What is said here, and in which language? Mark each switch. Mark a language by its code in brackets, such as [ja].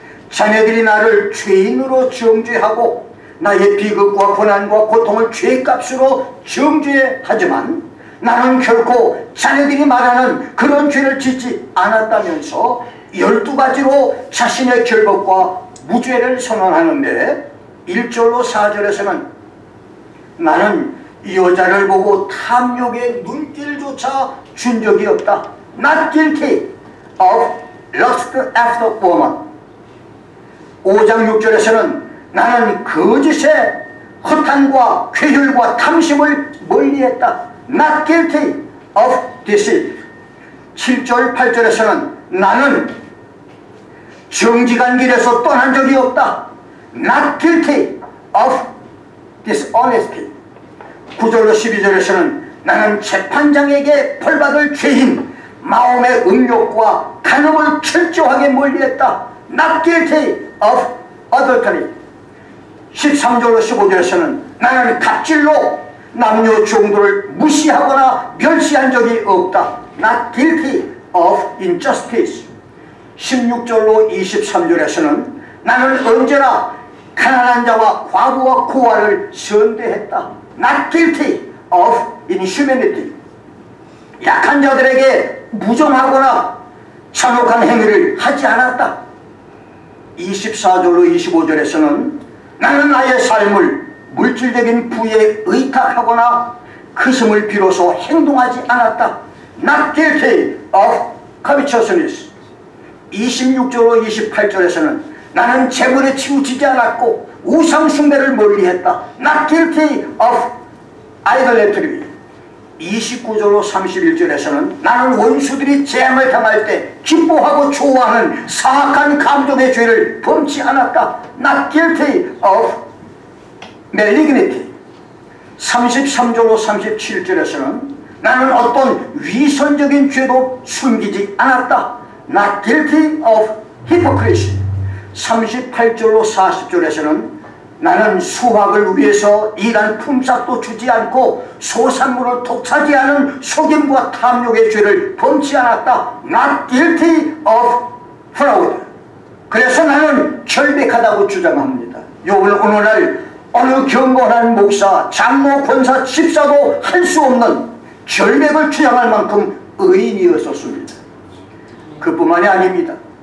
[ko] 자네들이 나를 죄인으로 정죄하고 나의 비극과 고난과 고통을 죄값으로 정죄하지만 나는 결코 자네들이 말하는 그런 죄를 짓지 않았다면서 12가지로 자신의 결박과 무죄를 선언하는데, 1절로 4절에서는 나는 여자를 보고 탐욕의 눈길조차 준 적이 없다. [en] Not guilty of lust after woman. [ko] 5장 6절에서는 나는 거짓에 허탄과 괴혈과 탐심을 멀리했다. [en] Not guilty of deceit. [ko] 7절 8절에서는 나는 정직한 길에서 떠난 적이 없다. [en] Not guilty of dishonesty. [ko] 9절로 12절에서는 나는 재판장에게 벌받을 죄인 마음의 음욕과 간음을 철저하게 멀리했다. [en] Not guilty of adultery. [ko] 13절로 15절에서는 나는 갑질로 남녀 종들을 무시하거나 멸시한 적이 없다. [en] Not guilty of injustice. [ko] 16절로 23절에서는 나는 언제나 가난한 자와 과부와 고아를 선대했다. [en] Not guilty of inhumanity. [ko] 약한 자들에게 무정하거나 잔혹한 행위를 하지 않았다. 24절로 25절에서는 나는 나의 삶을 물질적인 부에 의탁하거나 그 힘을 빌어서 행동하지 않았다. [en] Not guilty of covetousness. [ko] 26절로 28절에서는 나는 재물에 치우치지 않았고 우상 숭배를 멀리했다. [en] Not guilty of idolatry. [ko] 29절로 31절에서는 나는 원수들이 재앙을 당할 때 기뻐하고 좋아하는 사악한 감정의 죄를 범치 않았다. [en] Not guilty of malignity. [ko] 33절로 37절에서는 나는 어떤 위선적인 죄도 숨기지 않았다. [en] Not guilty of hypocrisy. [ko] 38절로 40절에서는 나는 수확을 위해서 일한 품삯도 주지 않고 소산물을 독차지하는 속임과 탐욕의 죄를 범치 않았다. [en] Not guilty of fraud. [ko] 그래서 나는 결백하다고 주장합니다. 요번 오늘날 어느 경건한 목사, 장로, 권사, 집사도 할 수 없는 결백을 주장할 만큼 의인이었었습니다. 그뿐만이 아닙니다.